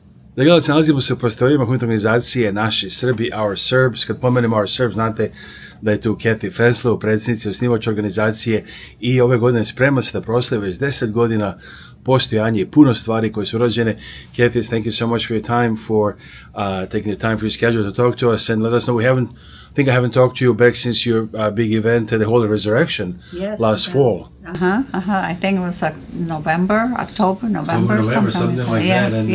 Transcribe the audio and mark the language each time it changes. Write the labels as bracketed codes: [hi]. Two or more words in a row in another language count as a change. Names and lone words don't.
[sr] Dragi gledalci, nalazimo se u prostorijama humanitarne organizacije Naši Srbi, [en] Our Serbs. [sr] Kad pomenemo Our Serbs, znate da je tu Kathy Fanslow, predsjednica i osnivač organizacije, i ove godine sprema se da proslavi već 10 godina postojanje i puno stvari koje su rođene. [en] Kathy, thank you so much for your time, for taking the time for your schedule to talk to us and let us know. I haven't talked to you back since your big event at the Holy Resurrection last fall. I think it was like November, something like that. And